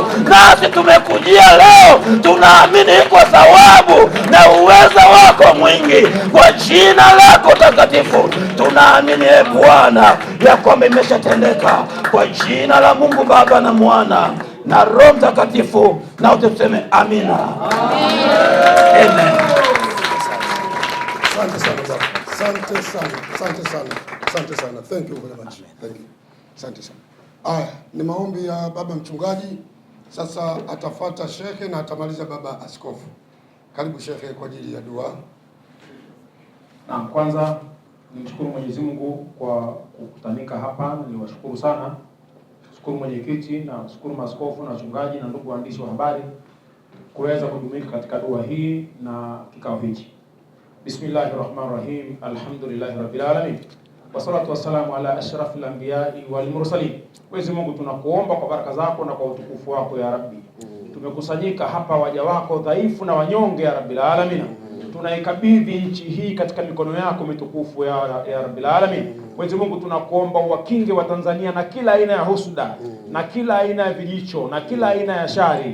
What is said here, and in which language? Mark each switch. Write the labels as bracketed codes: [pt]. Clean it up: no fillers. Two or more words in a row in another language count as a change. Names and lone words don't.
[sw] Nasi tumekujia leo, tunaamini kwa thawabu na uweza wako mwingi, kwa jina lako takatifu tunaamini Bwana ya kwamba imeshatendeka, kwa jina la Mungu Baba na Mwana na Roho Mtakatifu, na wote tuseme amina. Amen. Asante sana baba. Asante sana. Asante sana. Asante sana. [en] Thank you very much. Thank you. [sw] Asante sana. Aya, ni maombi ya baba mchungaji. Sasa atafuata shekhe na atamaliza baba askofu. Karibu shekhe kwa ajili ya dua. Na kwanza nimshukuru Mwenyezi Mungu kwa kukutanika hapa. Niwashukuru sana. Shukuru mwenyekiti na shukuru maaskofu na wachungaji na ndugu waandishi wa habari kuweza kujumuika katika dua hii na kikao hiki. [ar] بسم الله الرحمن الرحيم الحمد لله رب العالمين والصلاة والسلام على أشرف الأنبياء والمرسلين. [sw] Mwenyezi Mungu, tunakuomba kwa baraka zako na kwa utukufu wako [ar] يا رب. [sw] Tumekusanyika hapa waja wako dhaifu na wanyonge [ar] يا رب العالمين. [sw] Tunaikabidhi nchi hii katika mikono yako mitukufu [ar] يا رب العالمين. [sw] Mwenyezi Mungu, tunakuomba uwakinge wa Tanzania na kila aina ya husuda, na kila aina ya vijicho, na kila aina ya shari.